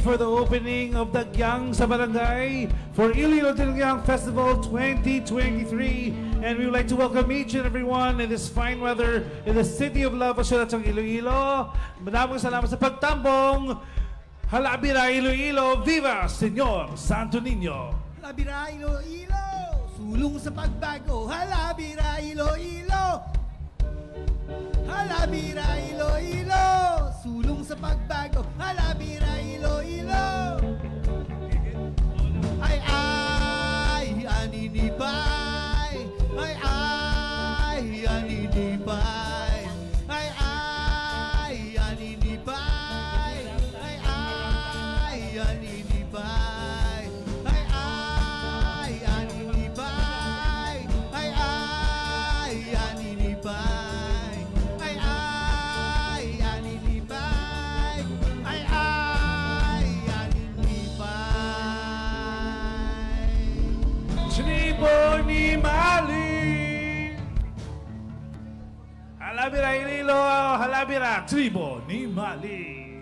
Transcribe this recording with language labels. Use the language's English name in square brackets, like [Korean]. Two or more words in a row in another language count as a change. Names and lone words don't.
[English] for the opening of Dagyang sa Barangay for Iloilo Dinagyang Festival 2023. And we would like to welcome each and everyone in this fine weather in the city of Love, [Hiligaynon] Asyulat ng Iloilo. [Filipino] Maraming salamat [Hiligaynon] sa pagtambong. Halabira, Iloilo, viva, Senyor Santo Niño! Halabira, Iloilo, sulong sa pagbago. Halabira, Iloilo. Halabira, Iloilo, sulong sa pagbago. Halabira, Iloilo. Ay, aninibay. Ay, aninibay. Ay, aninibay. Ay, aninibay. Ay, aninibay. Ay, aninibay. Ay, aninibay. Ay, aninibay. Tribo ni Mali! Halabira, Iloilo, Halabira, Tribo ni Mali!